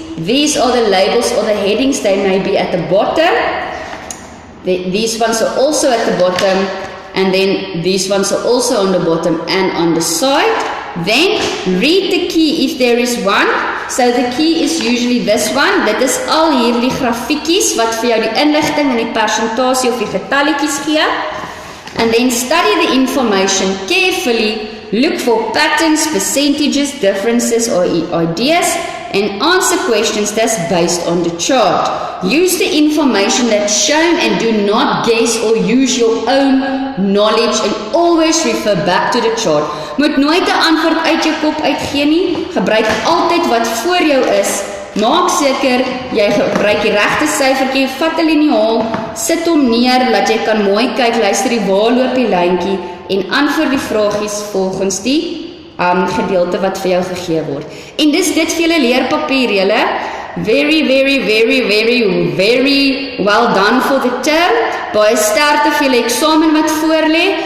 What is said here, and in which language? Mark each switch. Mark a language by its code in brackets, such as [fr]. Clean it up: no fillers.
[en] These are the labels or the headings. They may be at the bottom. These ones are also at the bottom. And then these ones are also on the bottom and on the side. Then read the key if there is one. So the key is usually this one. [af] Dit is al hierdie grafiekies wat vir jou die inligting en die persentasie of die getalletjies gee. [en] And then study the information carefully. Look for patterns, percentages, differences or ideas and answer questions that's based on the chart. Use the information that's shown and do not guess or use your own knowledge and always refer back to the chart. [af] Moet nooit 'n antwoord uit jou kop uitgee nie. Gebruik altyd wat voor jou is. Maak seker jy gebruik die regte syfertjie, vat 'n liniaal, sit hom neer laat jy kan mooi kyk, luister die waar loop die lyntjie en antwoord die vragies volgens die gedeelte wat vir jou gegee word. En dis dit vir julle leerpapier julle. [en] Very, very, very, very, very well done for the term. [af] Baie sterkte vir julle eksamen wat voorlê.